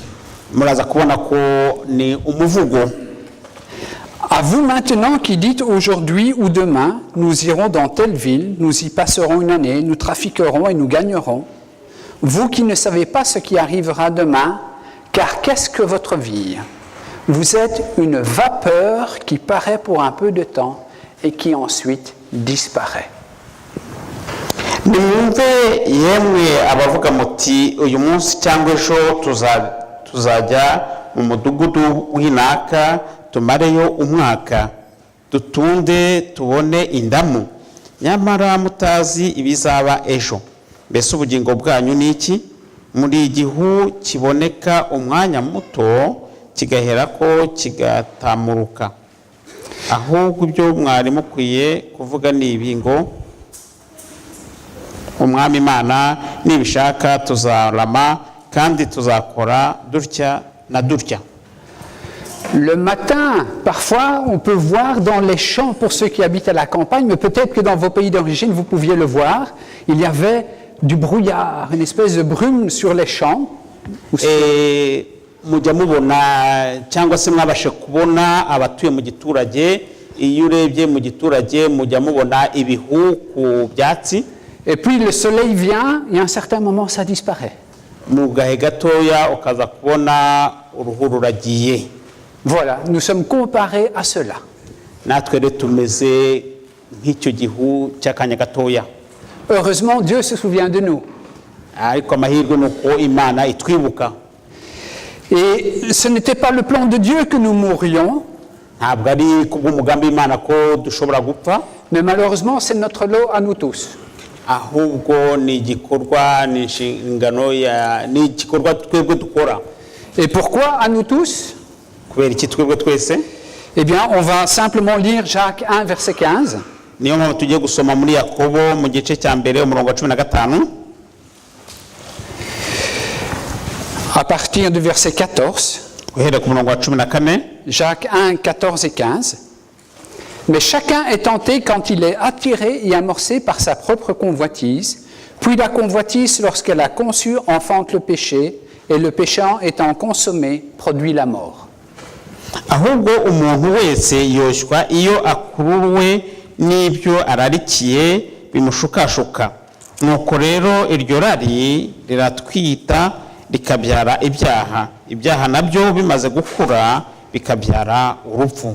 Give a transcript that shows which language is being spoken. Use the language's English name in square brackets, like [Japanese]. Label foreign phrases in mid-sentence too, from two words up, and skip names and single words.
[French] À vous maintenant qui dites aujourd'hui ou demain, nous irons dans telle ville, nous y passerons une année, nous trafiquerons et nous gagnerons. Vous qui ne savez pas ce qui arrivera demain, car qu'est-ce que votre vie? Vous êtes une vapeur qui paraît pour un peu de temps et qui ensuite disparaît. [Kinyarwanda] nimwumve yemwe abavuga muti uyu munsi cyangwa ejo tuzajya mu mudugudu w'inaka tumareyo umwaka dutunde tubone indamu nyamara mutazi ibizaba ejo. Mbese ubugingo bwanyu ni iki? Muri igihu kiboneka umwanya muto kigaherako kigatamuruka. Ahubwo ibyo mwari mukwiye kuvuga ni ibi ngo umwami Imana nibishaka tuzarama kandi tuzakora dutya na dutya. [French] Le matin, parfois, on peut voir dans les champs, pour ceux qui habitent à la campagne, mais peut-être que dans vos pays d'origine, vous pouviez le voir, il y avait du brouillard, une espèce de brume sur les champs. [Kinyarwanda] Mujya mubona cyangwa se mwabashe kubona abatuye mu giturage, iyo urebye mu giturage mujya mubona ibihu ku byatsi. [French] Et puis le soleil vient et à un certain moment ça disparaît. [Kinyarwanda] Mu gahe gatoya ukaza kubona uruhu ruragiye. [French] Voilà, nous sommes comparés à cela. [Kinyarwanda] Natwe rero tumeze nk'icyo gihu cy'akanya gatoya. [French] Heureusement, Dieu se souvient de nous. [Kinyarwanda] Ariko amahirwe nuko Imana itwibuka. [French] Et ce n'était pas le plan de Dieu que nous mourions. [Kinyarwanda] Ntabwo ari kubw'umugambi w'Imana ko dushobora gupfa. [French] Mais malheureusement, c'est notre lot à nous tous. [Kinyarwanda] Ahubwo ni igikorwa ni inshingano ni igikorwa twebwe dukora. [French] Et pourquoi à nous tous? [Kinyarwanda] kubera iki twebwe twese? [French] Eh bien, on va simplement lire Jacques 1, verset 15. [Kinyarwanda] Niyo mpamvu tugiye gusoma muri Yakobo mu gice cya mbere umurongo wa 15 [French] À partir du verset 14. [Kinyarwanda] guhera ku murongo wa 14. [French] Jacques 1, 14 et 15. Mais chacun est tenté quand il est attiré et amorcé par sa propre convoitise. Puis la convoitise, lorsqu'elle a conçu, enfante le péché, et le péché étant consommé, produit la mort. [Kinyarwanda] Ahubwo umuntu wese yoshywa iyo akuruwe n'ibyo ararikiye bimushukashuka. Nuko rero iryo rari riratwita rikabyara ibyaha. Ibyaha nabyo bimaze gukura bikabyara urupfu.